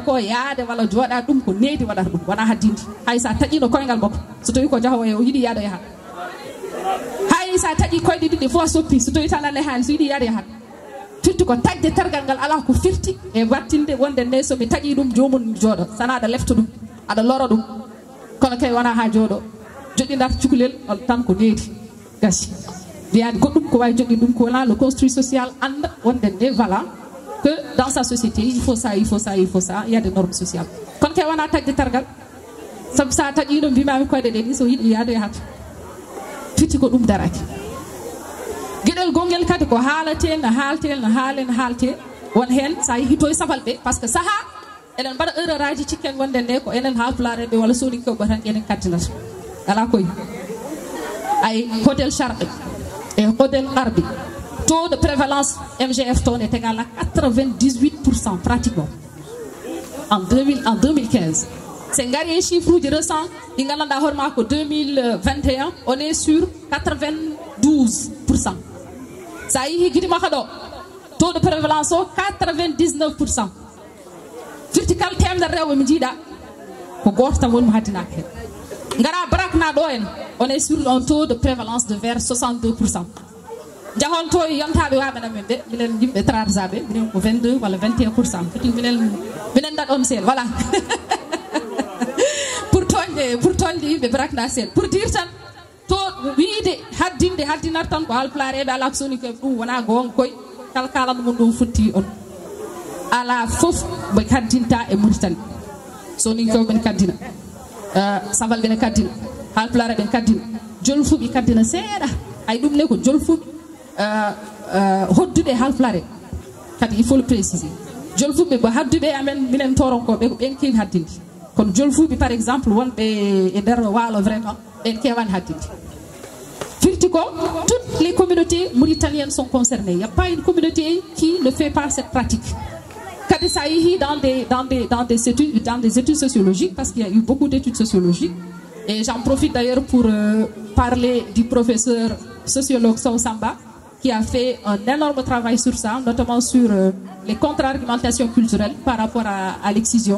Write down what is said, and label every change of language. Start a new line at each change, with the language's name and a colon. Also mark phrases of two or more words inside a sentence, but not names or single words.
Fula: ko yaade walla jooɗa ɗum ko needi waɗata ɗum wona haddinde hay sa taƴino koyngal makko so tawi ko jahowo o yiiɗi yaada yahat hay sa taƴi koyɗe ɗiɗi fof soppi so tawi tan ane hani so yiiɗi yaada yahat firti ko tagde targal ngal ala ko firti e wattinde wonde nde somi taƴi ɗum jomum jooɗo sana aɗa lefta ɗum aɗa loro ɗum kono kay wona ha jooɗo joɗɗinata cukalel tan ko needi gasi wiyade goɗɗum ko wawi joɗɗi ɗum ko wona le
French: construit social
Fula: anda wonde nde
French: voilà que dans sa société il faut ça il y a des normes sociales
Fula: kono kay wona tagde targal saabu sa taƴino mbimami koyɗe ɗe ni so yiiɗi yaade yahat firti ko ɗum daraki gueɗel gonguel kadi ko haalate no haalte won hen sa yeehi to e safal ɓe
French: par ce que
Fula: saaha eɗen mbaɗa erreur aji cikken wonde nde ko enen haalpulareɓe walla soninkoɓe tan enen kaddinata ala koye ay hôtel Charɓe et hôtel Arbi
French: taux de prévalence MGF
Fula: toon
French: est égal à 98% pratiquement en 2015 c'est
Fula: ngari e chiffre uji récent ɗi gandanɗa hoorema ko 2021
French: on est sur 92%.
Fula: sa yeehi guiɗi makka ɗo
French: taux de prévalence
Fula: o 99%. firti kala temedere rewɓe mi jiiɗa ko goto tan woni mo haddinaka hen gara brakna ɗo en
French: on est sur un taux de prévalence de vers 62%.
Fula: jahon to yontaɓe waɓeɗam men ɓe minen yimɓe trarsaɓe minen ko 22 walla 21%. foti minen daɗon seen
French: voilà pour
Fula: toñde yimɓe brakna seen
French: pour dire
Fula: tan to wiide haddinata tan ko halpulareɓe ala ko soni koɓe ɗum wona gonga koye kala kalanno mum ɗum futti on ala foof ɓe kaddinta e Mauritanie soni koɓe ɓen kaddina saval ɓene kaddina halpulare ɓen kaddina jolfuɓe kaddina seeɗa hay ɗum ne ko jolfuɓe hodduɓe halpulare kadi
French: il faut le préciser
Fula: jolfuɓe bo hadduɓe amen minen toronkoɓe ko ɓen kewi haddinde kono jolfuɓe
French: par exemple
Fula: wonɓe e nder waalo
French: vraiment
Fula: ɓen kewani haddinde firti ko
French: toutes les communautés mauritaniennes sont concernées il n'y a pas une communauté qui ne fait pas cette pratique dans des études sociologiques, parce qu'il y a eu beaucoup d'études sociologiques. Et j'en profite d'ailleurs pour parler du professeur sociologue Sow Samba, qui a fait un énorme travail sur ça, notamment sur les contre-argumentations culturelles par rapport à l'excision.